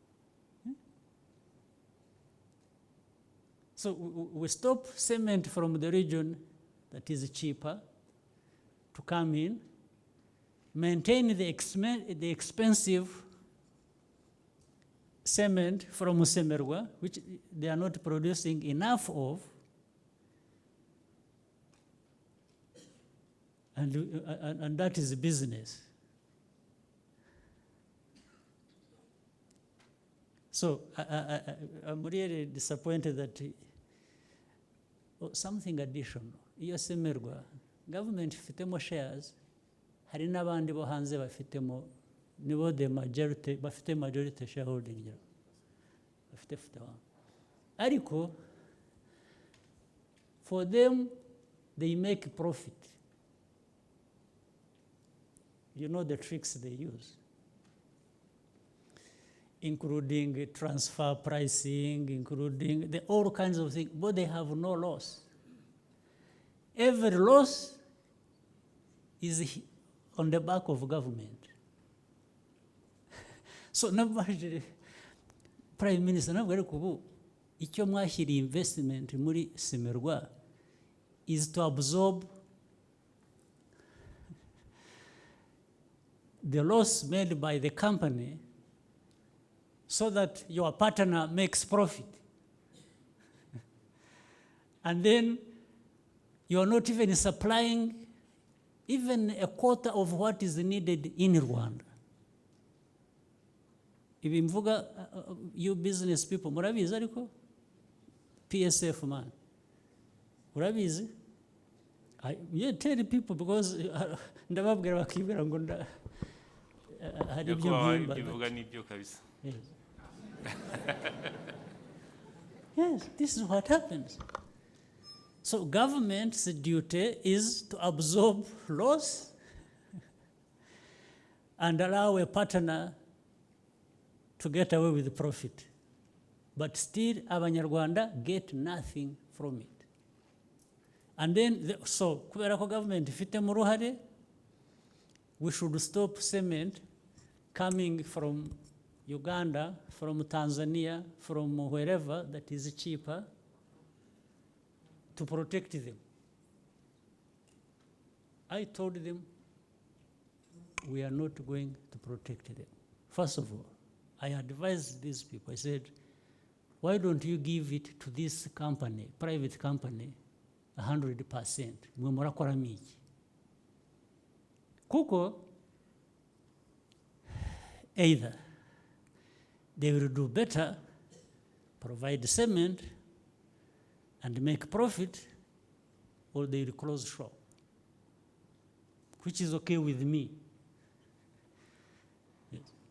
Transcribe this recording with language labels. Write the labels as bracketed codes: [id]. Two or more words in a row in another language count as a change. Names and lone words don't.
[en] So we stop cement from the region that is cheaper to come in, maintain the expensive cement from Semerwa, which they are not producing enough of, and that is business. So I'm really disappointed that something additional. [rw] Iyo Semerwa, government ifitemo shares, hari n'abandi bo hanze bafitemo, nibo [en] the majority, [rw] bafite majority shareholding. Bafite fitawa. Ariko, [en] for them, they make profit. You know the tricks they use, including transfer pricing, including all kinds of things, but they have no loss. Every loss is on the back of government. So [rw] nabajije Prime Minister nabwo ariko ubu icyo mwashyiriye investment muri Semerwa [en] is to absorb the loss made by the company so that your partner makes profit. And then you're not even supplying even a quarter of what is needed in Rwanda. If mvuga you business people, [rw] murabizi ariko PSF man. Murabizi? [en] Yeah, tell people because [rw] ndababwira bakibwira ngo hari ibyo mpimba. Bivuga n'ibyo kabisa. [en] Yes. Yes, this is what happens. So government's duty is to absorb loss and allow a partner to get away with the profit. But still, Abanyarwanda get nothing from it. And then, so, [rw] kubera ko government ifite mu ruhare, [en] we should stop cement coming from Uganda, from Tanzania, from wherever that is cheaper, to protect them. I told them, we are not going to protect them. First of all, I advised these people, I said, why don't you give it to this company, private company, 100%? [rw] Mwe murakora miki. Kuko, [en] either they will do better, provide cement, and make profit, or they will close shop, which is okay with me. Yes.